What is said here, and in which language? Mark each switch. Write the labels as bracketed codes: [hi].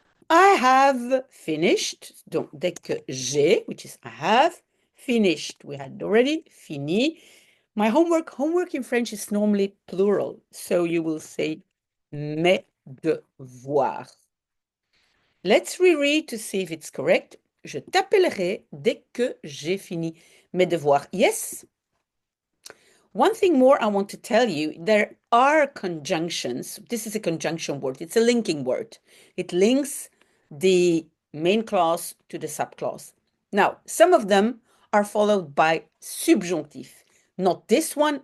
[en] I have finished, [fr] donc dès que j'ai, [en] which is I have finished. We had already fini. My homework in French is normally plural, so you will say [fr] mes devoirs. [en] Let's reread to see if it's correct. [fr] Je t'appellerai dès que j'ai fini mes devoirs. [en] Yes. One thing more I want to tell you, there are conjunctions. This is a conjunction word. It's a linking word. It links the main clause to the subclause. Now, some of them are followed by subjunctif. Not this one.